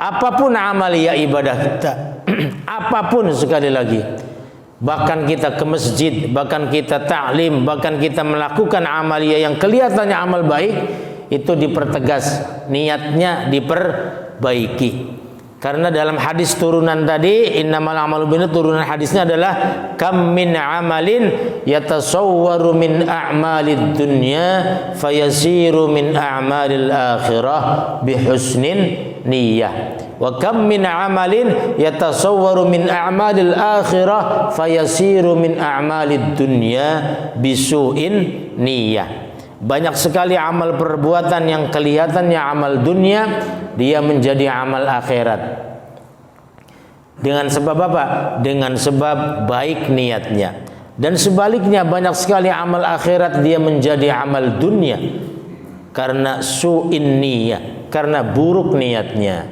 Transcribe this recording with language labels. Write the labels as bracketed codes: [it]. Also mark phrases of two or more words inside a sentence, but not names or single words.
[id] Apapun amalia ibadah kita, apapun, sekali lagi, bahkan kita ke masjid, bahkan kita ta'lim, bahkan kita melakukan amalia yang kelihatannya amal baik, itu dipertegas, niatnya diperbaiki. Karena dalam hadis turunan tadi, [ar] إنما الأعمال بالنيات, [id] turunan hadisnya adalah [ar] كم من عمل يتصور من أعمال الدنيا فيصير من أعمال الآخرة بحسن النية. وكم من عمل يتصور من أعمال الآخرة فيصير من أعمال الدنيا بسوء النية. [id] Banyak sekali amal perbuatan yang kelihatannya amal dunia, dia menjadi amal akhirat. Dengan sebab apa? Dengan sebab baik niatnya. Dan sebaliknya banyak sekali amal akhirat dia menjadi amal dunia karena [ar] سوء النية, [id] karena buruk niatnya.